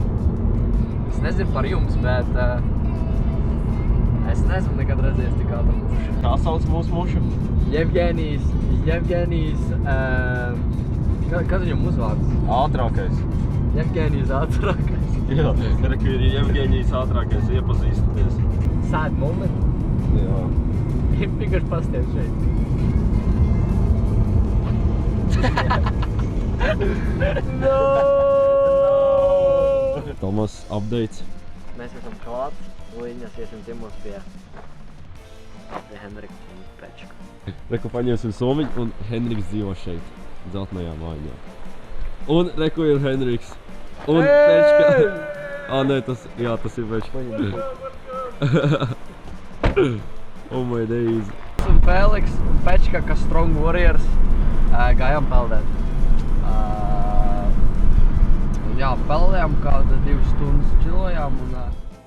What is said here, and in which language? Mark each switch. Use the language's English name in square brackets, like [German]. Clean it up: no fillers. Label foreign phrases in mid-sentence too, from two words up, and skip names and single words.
[Latvian] Es nezinu par jums, bet es neesmu nekad redzējis tik ātru mušu. Kā sauc mūsu mušu? Jevgenijs, kas viņam uzvārds? Ātrākais. Jevgenijs ātrākais. Jā, reku ir Jevgenijs ātrākais, iepazīstaties. [English] Sad moment. [Latvian] Jā. Vienkārši pasties šeit. No! Tomas, updates. Mēs esam klāt, līņas iesim ciemos pie Henrika un Pečka. Reku paņemsim somiņu un Henriks dzīvo šeit, dzeltenajā mājiņā. Un reku ir Henriks. Un Pečka. Nē, tas ir Pečka. [English] Oh my days. [Latvian] Un Feliks un Pečka, kas [English] strong warriors, [Latvian] gājām peldēt. Jā, peldējām kāda 2 stundas čilojām un